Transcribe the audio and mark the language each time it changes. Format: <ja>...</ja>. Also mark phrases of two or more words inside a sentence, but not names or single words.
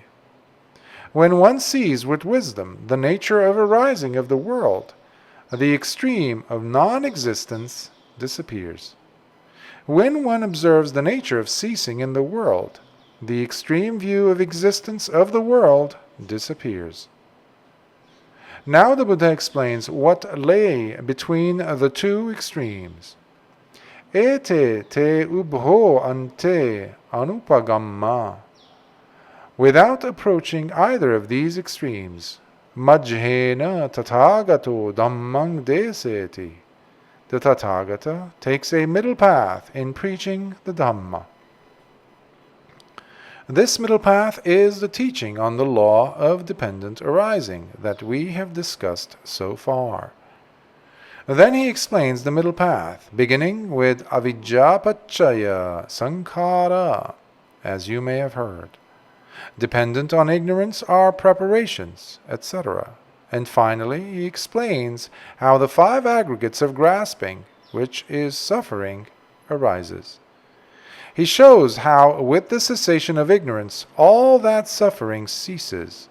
<en>When one sees with wisdom the nature of arising of the world, the extreme of non-existence disappears. When one observes the nature of ceasing in the world, the extreme view of existence of the world disappears. Now the Buddha explains what lay between the two extremes.</en> <pi>Ete te ubho ante anupagamma.</pi> <en>Without approaching either of these extremes,</en> <pi>majjhena tathagato dhammang deseti.</pi> <en>The Tathagata takes a middle path in preaching the Dhamma. This middle path is the teaching on the law of dependent arising that we have discussed so far. Then he explains the middle path, beginning with</en> <pi>avijjapacchaya sankhara,</pi> <en>as you may have heard. Dependent on ignorance are preparations, etc. And finally, he explains how the 5 aggregates of grasping, which is suffering, arises. He shows how, with the cessation of ignorance, all that suffering ceases.</en>